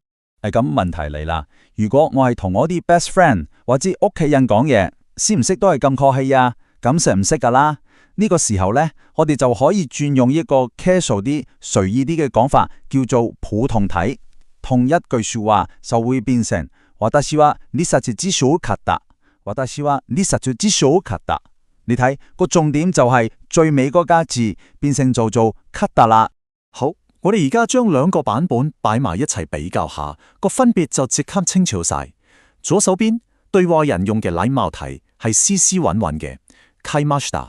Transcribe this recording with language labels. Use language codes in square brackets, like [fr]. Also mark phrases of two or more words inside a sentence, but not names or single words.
[yue] 咁問題嚟啦，如果我係同我啲 [en] best friend [yue] 或者屋企人講嘢，識唔識都係咁客氣啊？咁識唔識噶啦？呢個時候呢，我哋就可以轉用一個 casual 啲、隨意啲嘅講法，叫做普通體。同一句說話就會變成 [ja] 私は2冊辭書を買った。私は2冊辭書を買った。 [yue] 你睇個重點就係最尾嗰個字變成做買った啦。好，我哋而家將2個版本擺埋一齊比較下，個分別就即刻清楚晒。左手邊對話人用嘅禮貌體係斯斯穩穩嘅買ました。